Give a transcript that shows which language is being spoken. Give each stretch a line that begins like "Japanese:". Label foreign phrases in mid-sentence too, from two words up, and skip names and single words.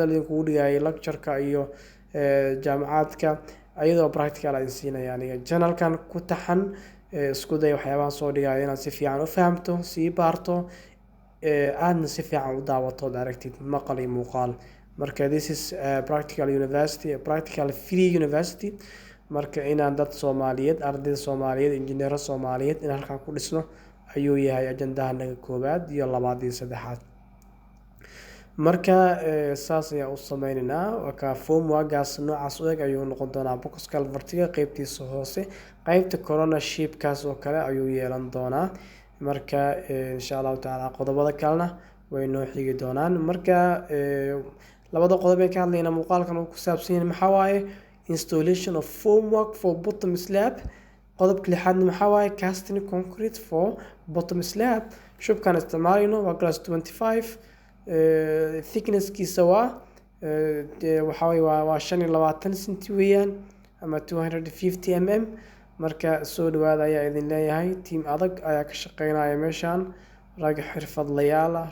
Somali: lagu dhigay lectureka iyo jaamacadka ayadoo practical ay siinayaan channelkan ku taxan isku day waxyaabaha soo dhigay inaad si fiican u fahamto si baarto aadna si fiican u daawato aragtid maqal iyo muuqaal marka
English: this is practical university practical free university
Somali: marka inaan dad Soomaaliyeed ardayda Soomaaliyeed injineero Soomaaliyeed in halkan ku dhisno ayuu yahay ajandaha naga koobaad iyo labaad iyo saddexaad marka saas ayaa u sameynaa wakaa formworkaas noocaas u eg ayuu noqon doonaa box calvertiga qeybtiisa hoose qeybta corona shapekaas oo kale ayuu yeelan doonaa marka
Arabic: إن شاء الله تعالى
Somali: qodobada kalena way noo xigi doonaan marka labada qodob ee ka hadlayna muuqaalkan uu ku saabsan yahay maxaa waaye
English: installation of formwork for bottom slab
Somali: qodobka lixaadna maxaa waaye
English: casting concrete for bottom slab
Somali: shubkan isticmaalayno waa glass 25 thicknesskiisa waa waxa waa 25 cm weeyaan ama 250 mm marka soo dhawaada ayaa idin leeyahay team adag ayaa ka shaqeynaya meeshan rag xirfadlayaal ah